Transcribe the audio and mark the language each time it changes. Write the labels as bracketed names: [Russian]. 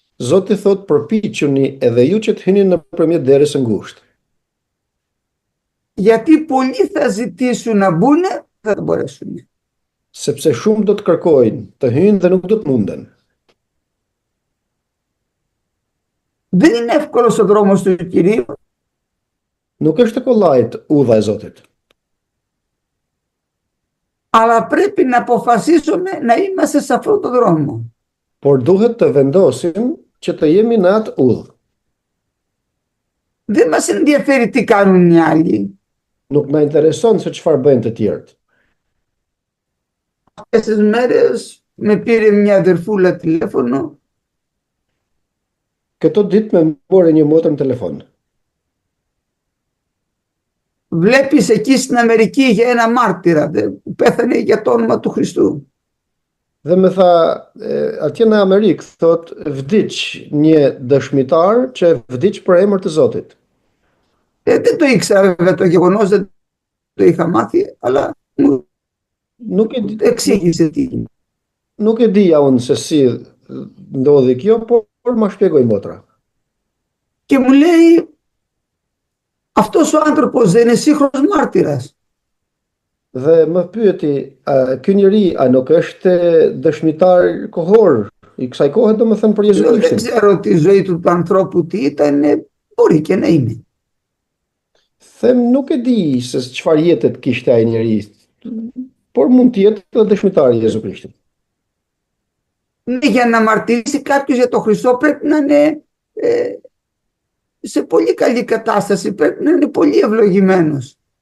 [Albanian] Zoti thot përpiquni edhe ju që të hyni nëpërmjet derës së ngushtë. [Greek] Γιατί πολλοί θα ζητήσουν να μπουν, δεν θα μπορέσουν. [Albanian] Sepse shumë do të kërkojnë të hyjnë dhe nuk do të munden. [Greek] Δεν είναι εύκολος ο δρόμος του Κυρίου. [Albanian] Nuk është e kollajt udha e Zotit, [Greek] Αλλά πρέπει να αποφασίσουμε να είμαστε σε αυτόν τον δρόμο. [Albanian] por duhet të vendosim që të jemi në atë udhë. [Greek] Δεν μας ενδιαφέρει τι κάνουν οι άλλοι. [Albanian] Nuk na intereson se çfarë bëjnë të tjerët. [Greek] Αυτές τις μέρες με πήρε μια αδερφούλα τηλέφωνο [Albanian] Këto ditë me more një motër në telefon. [Greek] Βλέπεις εκεί στην Αμερική για ένα μάρτυρα που πέθανε για το όνομα του Χριστού. [Albanian] Dhe më tha, atje në Amerikë, thot, vdiq një dëshmitar që vdiq për emër të Zotit. [Greek] Δεν το ήξερα βέβαια το γεγονός, δεν το είχα μάθει, αλλά μου εξήγησε τι. [Albanian] Nuk e dija unë se si ndodhi kjo, por ma shpjegoj motra. [Greek] Και μου λέει, αυτός ο άνθρωπος δεν είναι σύγχρονος μάρτυρας. [Albanian] Dhe më pyeti, ky njeri a nuk është dëshmitar kohor i kësaj kohe, domethënë për Jezu Krishtin? [Greek] Δεν ξέρω τη ζωή του ανθρώπου τι ήταν, μπορεί και να είναι. [Albanian] Them nuk e di se çfarë jetet kishte ai njeri, por mund të jetë edhe dëshmitar i Jezu Krishtit. [Greek] Για να μαρτυρήσει κάποιος για τον Χριστό πρέπει να είναι σε πολύ καλή κατάσταση, πρέπει να είναι πολύ ευλογημένος.